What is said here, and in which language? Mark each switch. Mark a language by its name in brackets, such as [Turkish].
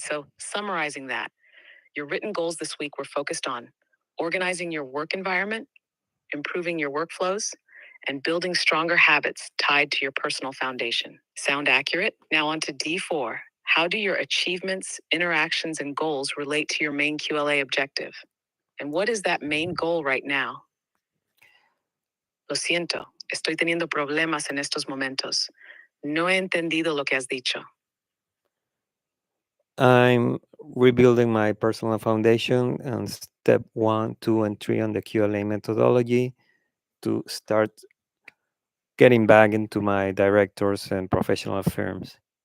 [English] So, summarizing that, your written goals this week were focused on organizing your work environment, improving your workflows, and building stronger habits tied to your personal foundation. Sound accurate? Now on to D4. How do your achievements, interactions, and goals relate to your main QLA objective? And what is that main goal right now? [Spanish] Lo siento, estoy teniendo problemas en estos momentos. No he entendido lo que has dicho. [English] I'm rebuilding my personal foundation and step 1, 2, and 3 on the QLA methodology to start getting back into my directors and professional firms.